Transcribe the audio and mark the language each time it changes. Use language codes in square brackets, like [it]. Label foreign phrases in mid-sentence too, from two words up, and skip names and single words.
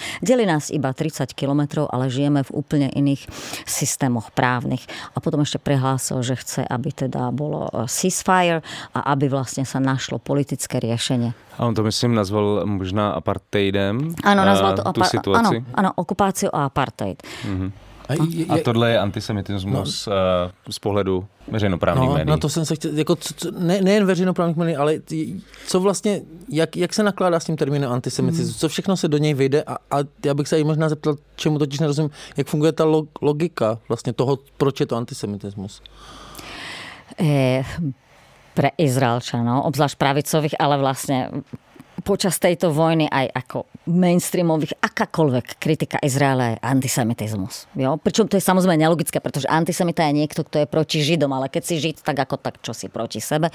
[sk] Delí nás iba 30 kilometrov, ale žijeme v úplne iných systémoch právnych. A potom ešte prehlásil, že chce, aby teda bolo ceasefire a aby vlastne sa našlo politické riešenie. [cs] A on to, myslím, nazval možná apartheidem. [sk] Áno, nazval to [cs] situaci. [sk] Áno, okupáciu a apartheid. [cs] A tohle je antisemitismus z pohledu veřejnoprávních médií. No to jsem se chtěl, jako, nejen veřejnoprávních médií, ale co vlastně, jak se nakládá s tím termínem antisemitismus, co všechno se do něj vyjde a já bych se i možná zeptal, čemu totiž nerozumím, jak funguje ta logika vlastně toho, proč je to antisemitismus? [sk] Pre Izraelčanov, obzvlášť pravicových, ale vlastne počas tejto vojny aj ako mainstreamových, akákoľvek kritika Izraela je antisemitizmus. [cs] Jo? [sk] Pričom to je samozrejme nelogické, pretože antisemita je niekto, kto je proti Židom, ale keď si Žid, tak ako tak, čo si proti sebe.